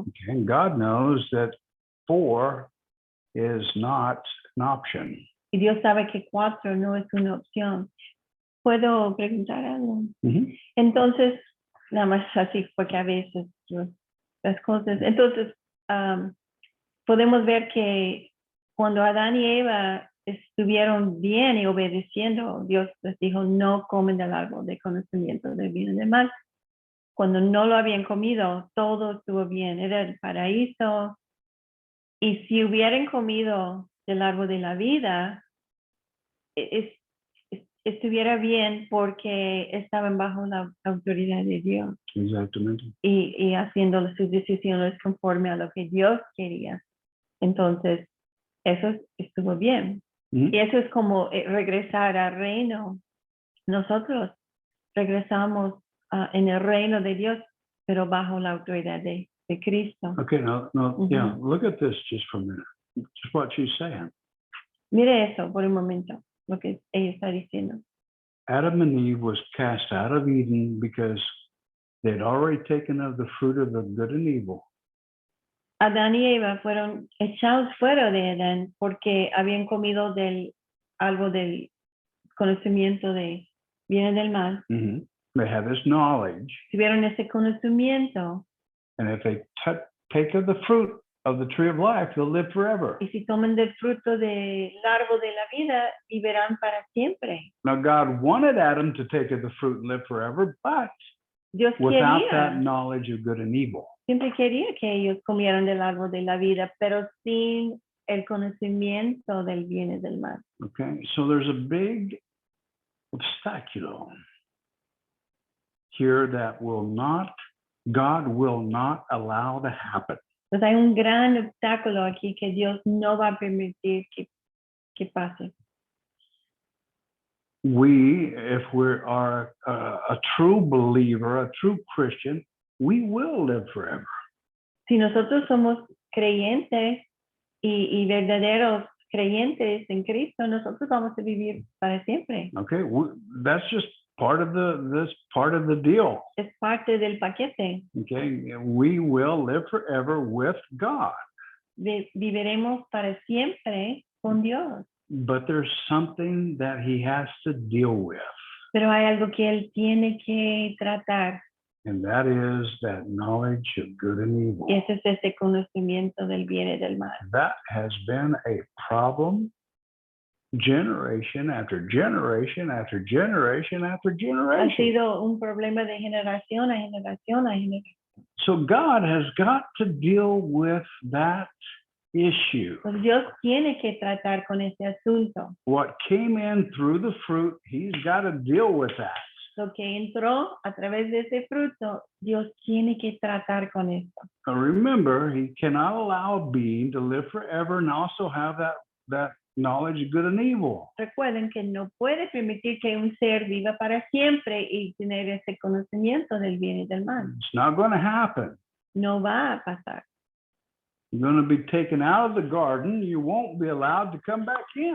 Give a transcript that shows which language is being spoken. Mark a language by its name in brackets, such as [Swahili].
[English] Okay, and God knows that 4 is not an option. [Spanish] Y Dios sabe que 4 no es una opción. ¿Puedo preguntar algo? Entonces, nada más así, porque a veces las cosas... Entonces, podemos ver que cuando Adán y Eva estuvieron bien y obedeciendo, Dios les dijo, no comen del árbol de conocimiento del bien y del mal. Cuando no lo habían comido, todo estuvo bien, era el paraíso. Y si hubieran comido del árbol de la vida, estuviera bien porque estaban bajo la autoridad de Dios. Exactamente. Y haciendo sus decisiones conforme a lo que Dios quería. Entonces, eso estuvo bien. Y eso es como regresar al reino. Nosotros regresamos en el reino de Dios, pero bajo la autoridad de Cristo. [English] Okay, now, yeah, look at this just for a minute. Just what she's saying. [Spanish] Mire eso por un momento, lo que ella está diciendo. [English] Adam and Eve was cast out of Eden because they'd already taken of the fruit of the good and evil. [Spanish] Adán y Eva fueron echados fuera de Edén porque habían comido del algo del conocimiento de bien y del mal. [English] They had this knowledge. [Spanish] Tuvieron ese conocimiento. [English] And if they take of the fruit of the tree of life, they'll live forever. [Spanish] Y si toman del fruto del árbol de la vida, vivirán para siempre. [English] Now God wanted Adam to take of the fruit and live forever, but [Spanish] Dios [English] without [Spanish] quería, [English] that knowledge of good and evil. [Spanish] Siempre quería que ellos comieran del árbol de la vida, pero sin el conocimiento del bien y del mal. [English] Okay, so there's a big obstacle here that God will not allow to happen. [Spanish] Entonces hay un gran obstáculo aquí que Dios no va a permitir que pase. [English] We, if we are a true believer, a true Christian, we will live forever. [Spanish] Si nosotros somos creyentes y verdaderos creyentes en Cristo, nosotros vamos a vivir para siempre. [English] Okay, that's just part of the deal. [Spanish] Es parte del paquete. [English] Okay, we will live forever with God. [Spanish] Viviremos para siempre con Dios. [English] But there's something that he has to deal with. [Spanish] Pero hay algo que él tiene que tratar. [English] And that is that knowledge of good and evil. [Spanish] Y ese es ese conocimiento del bien y del mal. [English] That has been a problem generation after generation after generation after [Spanish] Ha [English] generation. [Spanish] sido un problema de generación a generación a generación. [English] So God has got to deal with that issue. [Spanish] Pues Dios tiene que tratar con ese asunto. [English] What came in through the fruit, he's got to deal with that. [Spanish] Lo que entró a través de ese fruto, Dios tiene que tratar con esto. [English] Now remember, he cannot allow a being to live forever and also have that knowledge of good and evil. [Spanish] Recuerden que no puede permitir que un ser viva para siempre y tener ese conocimiento del bien y del mal. [English] It's not going to happen. [Spanish] No va a pasar. [English] You're going to be taken out of the garden. You won't be allowed to come back in.